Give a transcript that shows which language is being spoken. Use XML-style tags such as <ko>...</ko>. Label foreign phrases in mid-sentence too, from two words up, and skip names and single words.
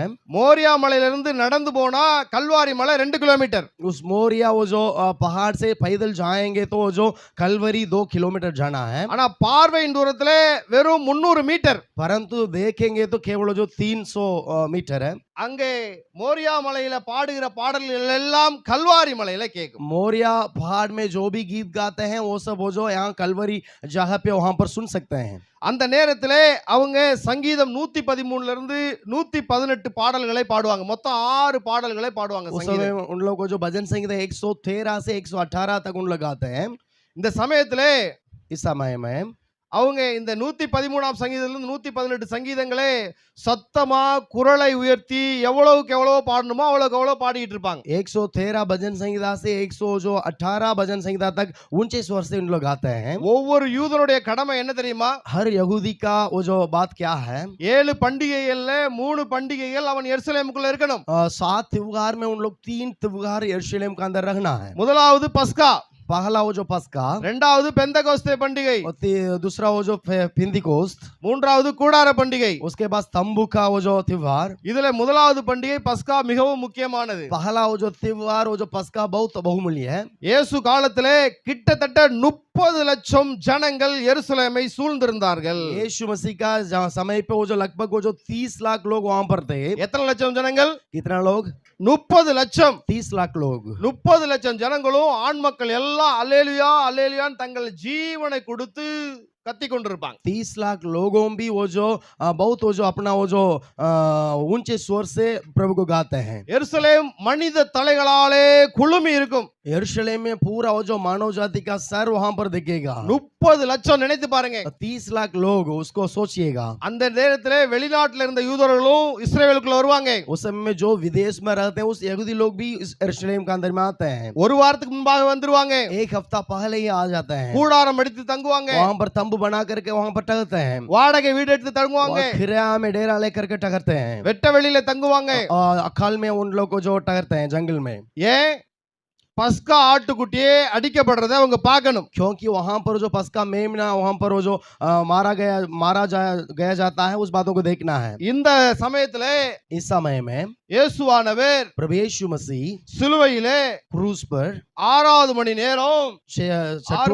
<ta>மோரியா மலையில இருந்து நடந்து போனா கல்வாரி மலை 2 கிலோமீட்டர்.</ta> <hi>उस मोरिया वो जो पहाड़ से पैदल जाएंगे तो वो जो कलवरी 2 किलोमीटर जाना है,</hi> <ta>ஆனா பார்வையின் தூரத்துல வெறும் 300 மீட்டர்.</ta> <hi>परंतु देखेंगे तो केवल जो 300 मीटर है।</hi> <ta>அங்கே மோரியா மலையில பாடுகிற பாடல்கள் எல்லாம் கல்வாரி மலையில கேட்கும்.</ta> <hi>मोरिया पहाड़ में जो भी गीत गाते हैं वो सब वो जो यहाँ कलवरी जगह पे वहां पर सुन सकते हैं।</hi> <ta>அந்த நேரத்திலே அவங்க சங்கீதம் 113ல இருந்து 118 பாடல்களை பாடுவாங்க. மொத்தம் 6 பாடல்களை பாடுவாங்க</ta> <hi>उस समय</hi> <ta>சங்கீதம்.</ta> <hi>उन लोगों को जो भजन संगीत 113 से 118 तक उन लोग गाते हैं।</hi> <ta>இந்த சமயத்திலே</ta> <hi>इस समय में</hi> <ta>அவங்க இந்த 113ஆம் சங்கீதத்திலிருந்து 118 சங்கீதங்களே சத்தமா குரலை உயர்த்தி எவ்வளவுக்கு எவ்வளவு பாடணுமோ அவ்வளவுக்கு எவ்வளவு பாடிட்டு இருப்பாங்க.</ta> <hi>113 भजन संहिता से 118 भजन संहिता तक ऊंचे स्वर से उन लोग गाते हैं।</hi> <ta>ஒவ்வொரு யூதனுடைய கடமை என்ன தெரியுமா?</ta> <hi>हर यहूदी का वो जो बात क्या है,</hi> <ta>7 பண்டிகைகள்ல 3 பண்டிகைகள் அவன் எருசலேமுக்குள்ள இருக்கணும்.</ta> <hi>7 त्योहार में उन लोग 3 त्योहार यरूशलेम के अंदर रहना है।</hi> <ta>முதலாவது பஸ்கா,</ta> <hi>पहला वो जो पस्का,</hi> <ta>இரண்டாவது பெந்தகோஸ்தே பண்டிகை,</ta> <hi>और दूसरा वो जो पेंतिकोस्त,</hi> <ta>மூன்றாவது கூடார பண்டிகை.</ta> <hi>उसके बाद तंबू का वो जो त्योहार।</hi> <ta>இதுல முதலாவது பண்டிகை பஸ்கா மிகவும் முக்கியமானது.</ta> <hi>पहला वो जो त्योहार वो जो पस्का बहुत बहुमूल्य है।</hi> <ta>இயேசு காலத்திலே கிட்டத்தட்ட 30 லட்சம் ஜனங்கள் எருசலேமை சூழ்ந்திருந்தார்கள்.</ta> <hi>यीशु मसीह का समय पे वो जो लगभग वो जो 30 लाख लोग वहां पर थे।</hi> <ta>எத்தனை லட்சம் ஜனங்கள்?</ta> <hi>कितना लोग?</hi> <ta>30 லட்சம்.</ta> <hi>30 लाख लोग।</hi> <ta>30 லட்சம் ஜனங்களும் ஆண் மக்கள் எல்லாம் அல்லேலூயா அல்லேலூயான்னு தங்கள் ஜீவனை கொடுத்து கத்தி கொண்டிருப்பாங்க.</ta> <hi>30 लाख लोगों भी वो जो बहुत वो जो अपना वो जो ऊंचे स्वर से प्रभु को गाते हैं।</hi> <ta>எருசலேம் மனித தலைகளாலே குழுமி இருக்கும்.</ta> <hi>यरूशलेम में पूरा वो जो मानव जाति का सर वहां पर दिखेगा।</hi> <ta>30 லட்சம் நினைத்து பாருங்க.</ta> <hi>30 लाख लोग, उसको सोचिएगा।</hi> <ta>அந்த நேரத்திலே வெளிநாட்டுல இருந்த யூதர்களும் இஸ்ரவேலுக்குள்ள வருவாங்க.</ta> <hi>उस समय में जो विदेश में रहते हैं उस यहूदी लोग भी इस यरूशलेम के अंदर में आते हैं।</hi> <ta>ஒரு வாரத்துக்கு முன்பாக வந்துருவாங்க.</ta> <hi>एक हफ्ता पहले ही आ जाते हैं।</hi> <ta>கூடாரம் அடித்து தங்குவாங்க.</ta> <hi>वहां पर तंबू बना करके वहां पर ठहरते हैं।</hi> <ta>வாடகை வீடு எடுத்து தங்குவாங்க.</ta> <hi>किराया में डेरा लेकर के ठहरते हैं।</hi> <ta>வெட்ட வெளியில தங்குவாங்க.</ta> <hi>और अकाल में उन लोग को जो ठहरते हैं जंगल में।</hi> <ta>ஏன்? பஸ்கா ஆட்டுக்குட்டியே அடிக்கப்படுறதை அவங்க பார்க்கணும்.</ta> <hi>क्योंकि वहां पर जो पस्का मेमना वहां पर वो जो मारा गया जाता है, उस बातों को देखना है।</hi> <ta>இந்த சமயத்திலே</ta> <hi>इस समय में</hi> <ta>இயேசுவானவர்</ta> <hi>प्रभु यीशु मसीह</hi> <ta>சிலுவையிலே</ta> <hi>क्रूस पर</hi> <ta>6வது மணி நேரம் 6</ta>